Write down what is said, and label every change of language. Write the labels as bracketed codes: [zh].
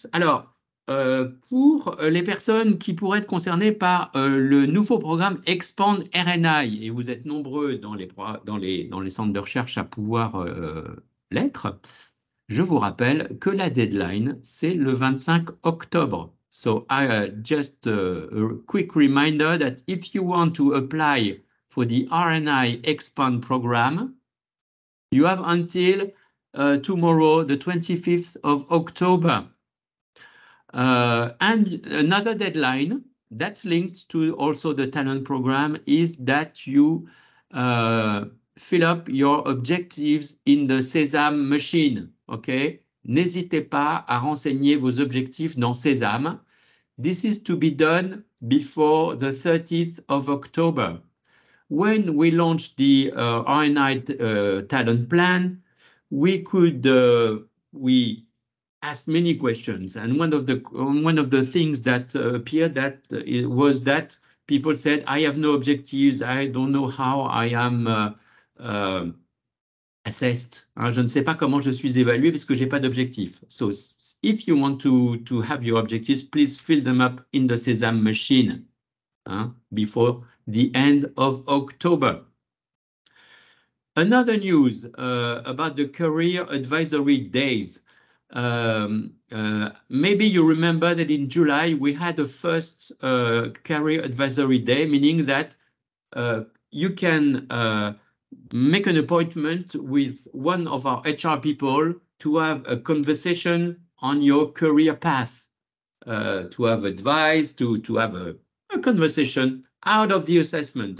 [fr] Alors, pour les personnes qui pourraient être concernées par le nouveau programme Expand RNI, et vous êtes nombreux dans les centres de recherche à pouvoir l'être, je vous rappelle que la deadline, c'est le 25 octobre. [en] So, just a quick reminder that if you want to apply for the RNI Expand program, you have until tomorrow, the 25th of October. And another deadline that's linked to also the talent program is that you fill up your objectives in the Sésame machine. OK? [fr] N'hésitez pas à renseigner vos objectifs dans Sésame. [en] This is to be done before the 30th of October. When we launched the RNI talent plan, we asked many questions, and one of the things that appeared was that people said, "I have no objectives. I don't know how I am assessed. [fr] Je ne sais pas comment je suis évalué parce que j'ai pas d'objectif." [en] So, if you want to have your objectives, please fill them up in the Sésame machine before the end of October. Another news about the career advisory days. Maybe you remember that in July we had the first career advisory day, meaning that you can make an appointment with one of our HR people to have a conversation on your career path, to have advice, to have a conversation out of the assessment.